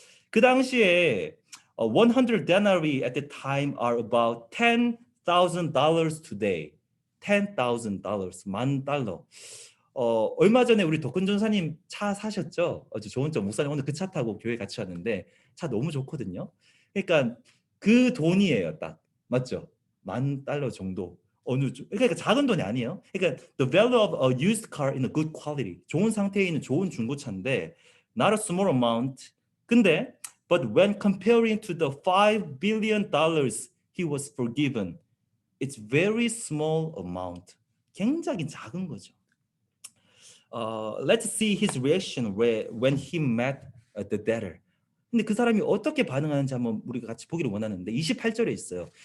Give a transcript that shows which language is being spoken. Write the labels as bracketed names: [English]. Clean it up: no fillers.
[Korean] 그 당시에 [English] 100 denarii at the time are about $10,000 today. $10,000, $10,000. [Korean] 얼마 전에 우리 덕근 전사님 차 사셨죠? 아주 좋은 차, 목사님 오늘 그 차 타고 교회 같이 왔는데 차 너무 좋거든요. 그러니까 그 돈이에요, 딱. 맞죠? $10,000 정도. 그러니까 작은 돈이 아니에요. [English] 그러니까 the value of a used car in a good quality. [Korean] 좋은 상태에 있는 좋은 중고차인데 [English] not a small amount. [Korean] 근데 [English] but when comparing to the $5 billion he was forgiven, it's very small amount. [Korean] 굉장히 작은 거죠. [English] Let's see his reaction when he met the debtor. [Korean] 근데 그 사람이 어떻게 반응하는지 한번 우리가 같이 보기를 원하는데 28절에 있어요.